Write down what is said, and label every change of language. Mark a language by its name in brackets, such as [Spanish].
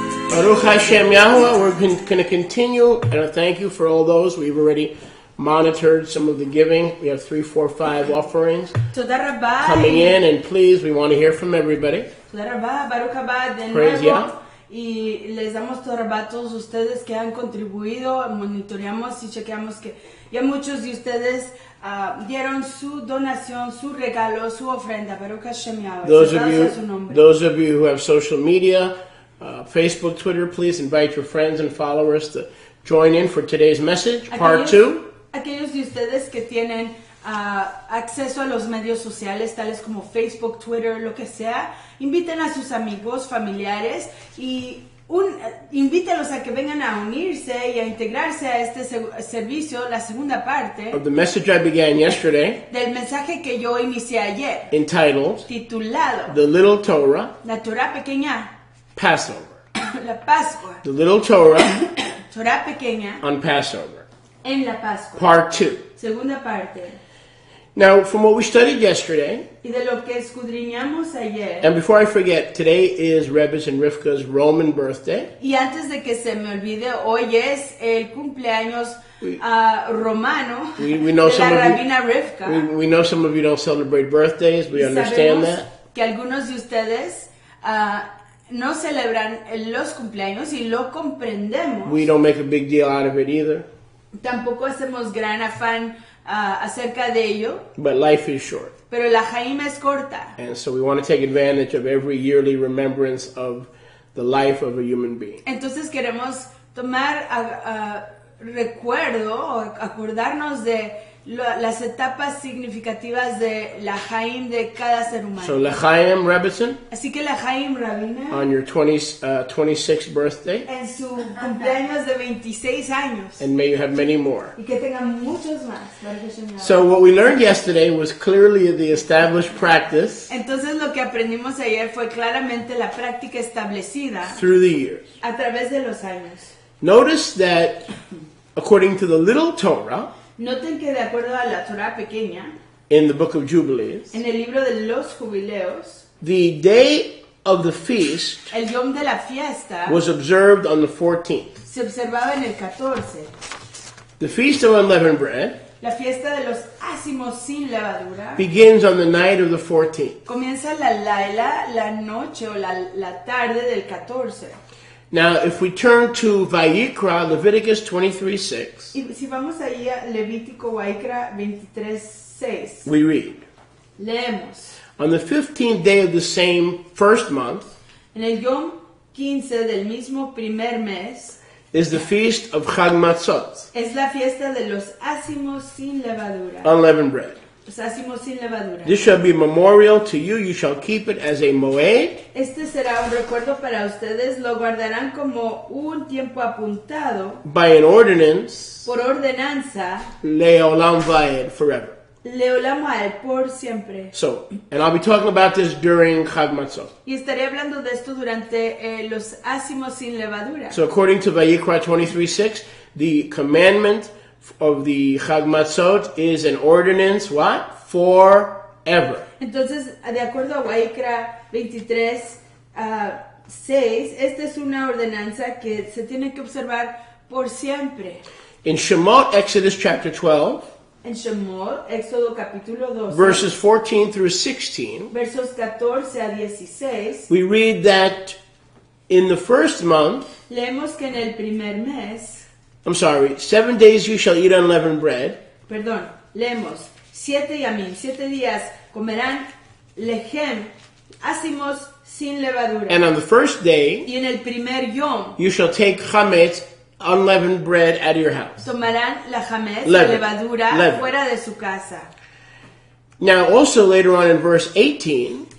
[Hebrew] Baruch Hashem Yahweh, [English] we're going to continue, and I thank you for all those. We've already monitored some of the giving. We have 3, 4, 5 offerings coming in, and please, we want to hear from everybody. Praise Yah. Y les damos toda rabá a todos ustedes que han contribuido, monitoreamos y chequeamos que ya muchos de ustedes dieron su donación, su regalo, su ofrenda. [Hebrew] Baruch Hashem Yahweh. [English] Those of you who have social media, Facebook, Twitter, please invite your friends and followers to join in for today's message, part 2. [Spanish] Aquellos de ustedes que tienen acceso a los medios sociales, tales como Facebook, Twitter, lo que sea, inviten a sus amigos, familiares y invítenlos a que vengan a unirse y a integrarse a este servicio, la segunda parte [English] of the message I began yesterday, [Spanish] del mensaje que yo inicié ayer, [English] entitled, [Spanish] titulado, [English] The Little Torah, [Spanish] la Torah pequeña, [English] Passover. [Spanish] La Pascua. [English] The Little Torah, [Spanish] Torah pequeña, [English] on Passover. [Spanish] En la Pascua. [English] Part 2. [Spanish] Segunda parte. [English] Now, from what we studied yesterday, [Spanish] y de lo que escudriñamos ayer, [English] and before I forget, today is Rebbe's and Rivka's Roman birthday. [Spanish] Y antes de que se me olvide, hoy es el cumpleaños romano [English] we know [Spanish] de la rabina Rivka. [English] We know some of you don't celebrate birthdays. We understand that. [Spanish] Que algunos de ustedes no celebran los cumpleaños y lo comprendemos. [English] We don't make a big deal out of it either. [Spanish] Tampoco hacemos gran afán acerca de ello. [English] But life is short. [Spanish] Pero la Jaim es corta. [English] And so we want to take advantage of every yearly remembrance of the life of a human being. [Spanish] Entonces queremos tomar recuerdo o acordarnos de las etapas significativas de la Jaim de cada ser humano. [English] So L'chaim Rebbetzin, [Spanish] así que la Jaim Rabina, [English] on your 26th birthday, [Spanish] en su cumpleaños de 26 años, [English] and may you have many more. [Spanish] Y que tengan muchos más. [English] So what we learned yesterday was clearly the established practice. [Spanish] Entonces lo que aprendimos ayer fue claramente la práctica establecida [English] through the years. [Spanish] A través de los años. [English] Notice that according to the Little Torah, [Spanish] noten que de acuerdo a la Torah pequeña, [English] in the Book of Jubilees, [Spanish] en el libro de los Jubileos, [English] the day of the feast [Spanish] el yom de la fiesta [English] was observed on the 14th. [Spanish] Se observaba en el 14. [English] The Feast of Unleavened Bread, [Spanish] la fiesta de los ácimos sin levadura, [English] begins on the night of the 14th. [Spanish] Comienza la noche o la tarde del 14. [English] Now, if we turn to Vayikra, Leviticus 23:6, [Spanish] y si vamos ahí a Levítico Vayikra 23:6, [English] we read, [Spanish] leemos, [English] on the 15th day of the same first month, [Spanish] en el Yom 15 del mismo primer mes, [English] is the feast of Chag Matzot, [Spanish] es la fiesta de los ácimos sin levadura, [English] unleavened bread. [Spanish] Los ácimos sin levadura. [English] This shall be memorial to you. You shall keep it as a moed. [Spanish] Este será un recuerdo para ustedes. Lo guardarán como un tiempo apuntado. [English] By an ordinance. [Spanish] Por ordenanza. [Hebrew] Leolam vaed, [English] forever. [Hebrew] Leolam vaed, [Spanish] por siempre. [English] So, and I'll be talking about this during Chag Matzot. [Spanish] Y estaré hablando de esto durante los ácimos sin levadura. [English] So, according to Vayikra 23:6, the commandment of the Chag Matzot is an ordinance, what? Forever. [Spanish] Entonces, de acuerdo a Vayikra 23:6, esta es una ordenanza que se tiene que observar por siempre. [English] In Shemot, Exodus chapter 12, [Spanish] en Shemot, Éxodo capítulo 12, [English] verses 14 through 16, [Spanish] versos 14 a 16, [English] we read that in the first month, [Spanish] leemos que en el primer mes, [English] 7 days you shall eat unleavened bread. [Spanish] Perdón, leemos, 7 días comerán lejem, ácimos sin levadura. [English] And on the first day, [Spanish] y en el primer yom, [English] you shall take chametz, unleavened bread, out of your house. [Spanish] Tomarán la chametz, la levadura, fuera de su casa. [English] Now, also later on in verse 18,